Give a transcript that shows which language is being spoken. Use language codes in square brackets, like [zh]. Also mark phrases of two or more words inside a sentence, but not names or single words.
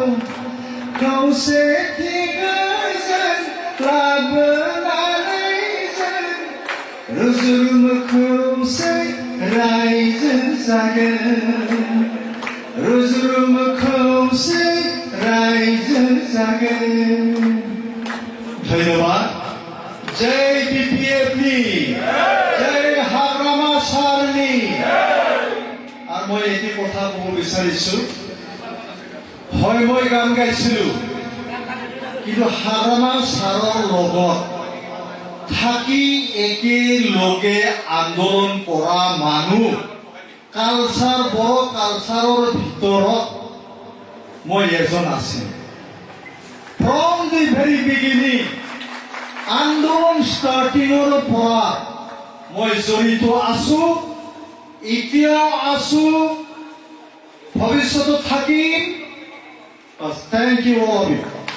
[brx] खौसेथि गोजोन लाबोनानै जों रुजुरुम खौसे रायजो जागोन रुजुरुम खौसे रायजो जागोन धन्यबाद जय बिपिएफनि जय हाग्रामा सारनि [as] আর মই এটি কথা ক'ব বিচাৰিছো হয় মই গান গাইছিলো কিন্তু হাগ্ৰামা ছাৰৰ লগত থাকি একেলগে আন্দোলন কৰা মানুহ কালচাৰ বড়ো কালচাৰৰ ভিতৰত মই এজন আছিলো [en] from the very beginning [as] আন্দোলন ষ্টাৰ্টিঙৰ পৰা মই জড়িত আছো এতিয়াও আছো ভৱিষ্যতত থাকিম [en] thank you all of you